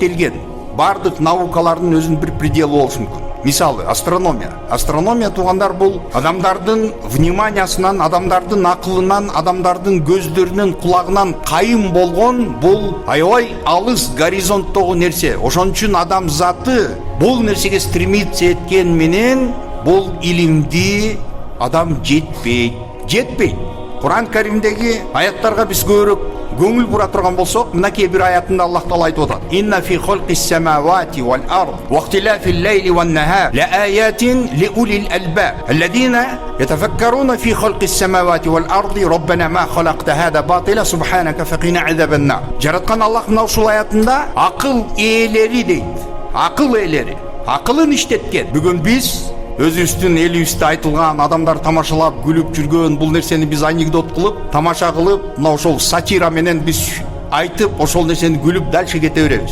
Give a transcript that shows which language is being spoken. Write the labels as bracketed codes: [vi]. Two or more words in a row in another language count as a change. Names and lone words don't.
[ky] Бардык наукалардын өзүнүн бир пределы болушу мүмкүн. Мисалы, астрономия туугандар бул адамдардын вниманиясынан, адамдардын акылынан, адамдардын көздөрүнөн, кулагынан кайым болгон бул аябай алыс горизонттогу нерсе. Ошон үчүн адам заты бул нерсеге стремиться эткен менен бул илимди адам жетпейт. Кур'ан Каримдеги аяттарга биз көбүрөөк көңүл бура турган болсок, мынакей бир аятында Аллах Таала айтып атат: [ar] "إن في خلق السماوات والأرض واختلاف الليل والنهار لآيات لأولي الألباب الذين يتفكرون في خلق السماوات والأرض ربنا ما خلقت هذا باطلا سبحانك فقنا عذاب النار." [ky] Жараткан Аллах мына ушул аятында акыл ээлери дейт. Акыл ээлери, акылын иштеткен. Бүгүн биз өзүбүздүн элибизде айтылган, адамдар тамашалап, күлүп жүргөн бул нерсени биз анекдот кылып, тамаша кылып, мына ошол сатира менен биз айтып, ошол нерсени күлүп дальше кете беребиз.